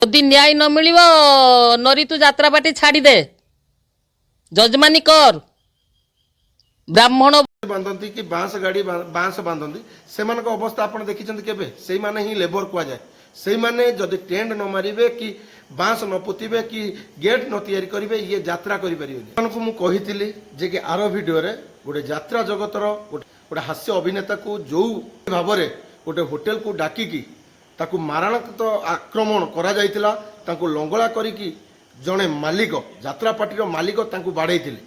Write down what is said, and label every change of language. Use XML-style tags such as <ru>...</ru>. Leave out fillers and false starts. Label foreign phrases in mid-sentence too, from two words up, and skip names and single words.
<or>ଯଦି ନ୍ୟାୟ ନ ମିଳିବ ନରି ତୁ ଯାତ୍ରାପାଟି ଛାଡ଼ି ଦେ ଯଜମାନି କର ବ୍ରାହ୍ମଣ ବାନ୍ଧନ୍ତି କି ବାଁଶ ଗାଡ଼ି ବାଁଶ ବାନ୍ଧନ୍ତି ସେମାନଙ୍କ ଅବସ୍ଥା ଆପଣ ଦେଖିଛନ୍ତି କେବେ? ସେଇମାନେ ହିଁ ଲେବର କୁହାଯାଏ। ସେଇମାନେ ଯଦି ଟେଣ୍ଟ ନ ମାରିବେ କି ବାଁଶ ନ ପୋତିବେ କି ଗେଟ୍ ନ ତିଆରି କରିବେ ଇଏ ଯାତ୍ରା କରିପାରିବେନି। ସେମାନଙ୍କୁ ମୁଁ କହିଥିଲି ଯେ କି ଆର ଭିଡ଼ିଓରେ ଗୋଟେ ଯାତ୍ରା ଜଗତର ଗୋଟେ ହାସ୍ୟ ଅଭିନେତାକୁ ଯୋଉ ଭାବରେ ଗୋଟେ ହୋଟେଲକୁ ଡାକିକି ତାକୁ ମାରଣାତ୍ମକ ଆକ୍ରମଣ କରାଯାଇଥିଲା, ତାଙ୍କୁ ଲଙ୍ଗଳା କରିକି ଜଣେ ମାଲିକ ଯାତ୍ରା ପାର୍ଟିର ମାଲିକ ତାଙ୍କୁ ବାଡ଼େଇଥିଲେ।</or>